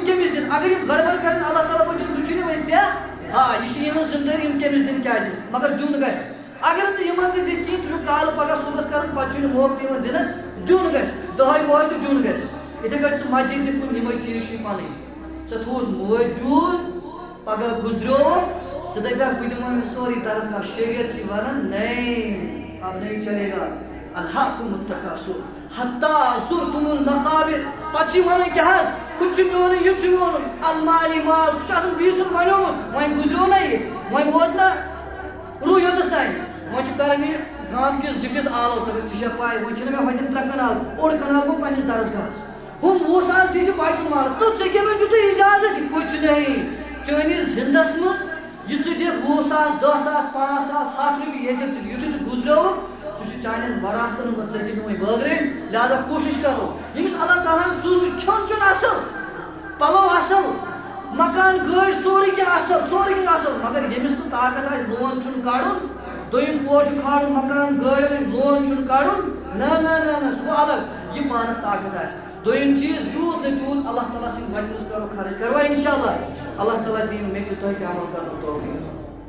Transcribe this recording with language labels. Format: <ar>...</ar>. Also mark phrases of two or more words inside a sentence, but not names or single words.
<ks>کٔمِس دِنۍ اگر یِم گڑبڑ کرن اللہ تعالیٰ بچن ژٕ چھُے نہٕ وۄنۍ ژےٚ یہِ چھِ یِہٕنٛز ذمہٕ دٲری یِم کٔمِس دِنۍ کیٛاہ دِنۍ مگر دیُن گژھِ اگر ژٕ یِمن تہِ دِکھ کِہیٖنۍ ژٕ چھُکھ کالہٕ پگاہ صُبحس کرُن پتہٕ چھُے نہٕ موقعہٕ یِوان دِنس دیُن گژھِ دۄہے وۄہے تہِ دیُن گژھِ یِتھے کٲٹھۍ ژٕ مسجد تہِ کُن یِمے چیٖز چھُے پنٕنۍ ژےٚ تھوٚوُتھ موجوٗد پگاہ گُزریووُکھ ژٕ دپکھ بہٕ دِمو أمِس سورُے درسگاہ شریعت چھِ ونان</ks> <ur>نہیں اب نہیں چلے گا</ur> <ar>الہاکُم التکاثر حتی زرتم المقابر</ar> <ks>پتہٕ چھِ ونان کیٛاہ حظ ہُہ تہِ چھُ میونُے یہِ تہِ چھُ میونُے المال مال سُہ چھُ آسان بیٚیہِ سُنٛد بنیومُت وۄنۍ گُزریو نہ یہِ وۄنۍ ووت نہ روٗ یوٚتس تانۍ وۄنۍ چھُ کران یہِ گام کِس زِٹھِس آلو تہٕ ژےٚ چھےٚ پاے وۄنۍ چھِنہٕ مےٚ ہوٚتٮ۪ن 3 کنال اوٚڑ کنال گوٚو پننِس درسگاہس ہُم 20 ساس دی ژٕ بیتُل مالس تہٕ ژےٚ کٔمۍ دیُتُے اِجازت</ks> <ur>کُچھ نہیں</ur> <ks>چٲنِس زندس منٛز یہِ ژٕ دِکھ 20 ساس 10 ساس 5 ساس 100 رۄپیہِ ییٚتہِ ژٕ یُتھُے ژٕ گُزریووُکھ سُہ چھُ چانٮ۪ن وراثتن منٛز ژٕ ہیٚککھ نہٕ وۄنۍ بٲگرٲوِتھ لہذا کوٗشش کرو ییٚمِس اللہ تعالیٰ ہن سوٗزمُت کھیوٚن چیوٚن اصل پلو اصل مکان گٲڑۍ سورُے کینٛہہ اصل مگر ییٚمِس نہٕ طاقت آسہِ لون چھُنہٕ کڑُن دوٚیِم پور چھُ کھالُن مکان گٲڑۍ لون چھُنہٕ کڑُن نہ سُہ گوٚو الگ یہِ پانس طاقت آسہِ دوٚیِم چیٖز یوٗت نہٕ تیوٗت اللہ تعالیٰ سٕنٛدِ وتہِ منٛز کرو خرٕچ کروا</ks> <ar>انشاء اللہ</ar> <ks>اللہ تعالیٰ دِیِن مےٚ تہِ تۄہہِ تہِ عمل کرنُک توفیٖق</ks>